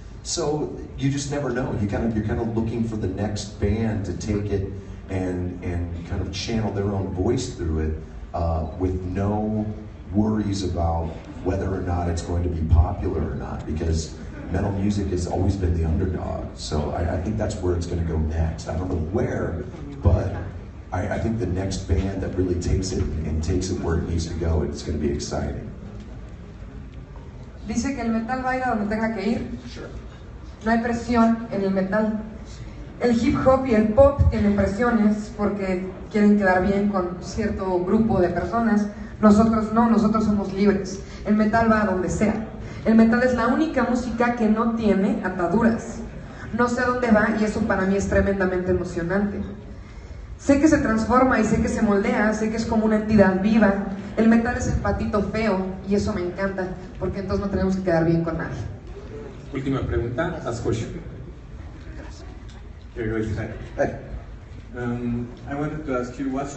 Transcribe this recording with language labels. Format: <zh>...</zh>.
<en>So you just never know. You're kind of looking for the next band to take it and kind of channel their own voice through it with no worries about whether or not it's going to be popular or not, because metal music has always been the underdog. So I think that's where it's going to go next. I don't know where, but I think the next band that really takes it and takes it where it needs to go, it's going to be exciting.</en> <es>Dice que el metal va a ir a donde tenga que ir.</es> <en>Sure.</en> <es>No hay presión en el metal. El hip hop y el pop tienen presiones porque quieren quedar bien con cierto grupo de personas. Nosotros no, nosotros somos libres. El metal va a donde sea. El metal es la única música que no tiene ataduras. No sé a dónde va y eso para mí es tremendamente emocionante. Sé que se transforma y sé que se moldea, sé que es como una entidad viva. El metal es el patito feo y eso me encanta, porque entonces no tenemos que quedar bien con nadie. Última pregunta,</es> <en>last question. Hey. I wanted to ask you, what's</en>